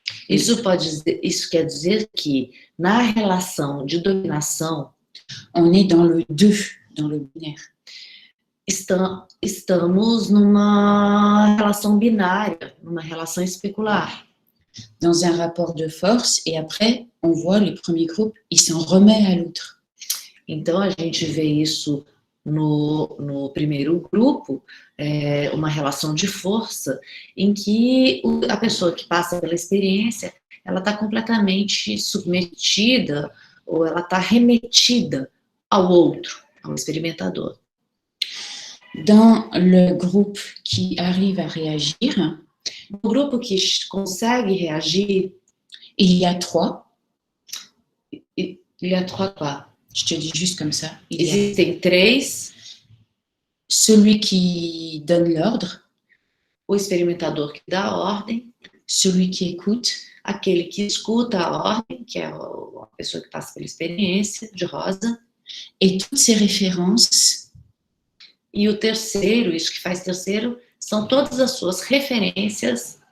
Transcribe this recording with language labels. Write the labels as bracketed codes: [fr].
[pt] isso quer dizer que na relação de dominação, [fr] on est dans le deux, dans le binaire. [pt] Estamos numa relação binária, numa relação especular. [fr] Dans un rapport de force, et après, on voit les premiers groupes, ils s'en remettent à l'autre. [pt] Então, a gente vê isso no primeiro grupo, uma relação de força, em que a pessoa que passa pela experiência, ela está completamente submetida, ou ela está remetida ao outro, ao experimentador. [fr] Dans le groupe qui arrive à réagir, [pt] no grupo que consegue reagir, [fr] il y a trois. Il y a trois quoi? Je te dis juste comme ça. [pt] Existem três. [fr] Celui qui donne l'ordre. [pt] O experimentador que dá a ordem. [fr] Celui qui écoute. [pt] Aquele que escuta a ordem, que é a pessoa que passa pela experiência, de rosa. [fr] Et toutes ces références. [pt] E o terceiro, isso que faz terceiro, são todas as suas referências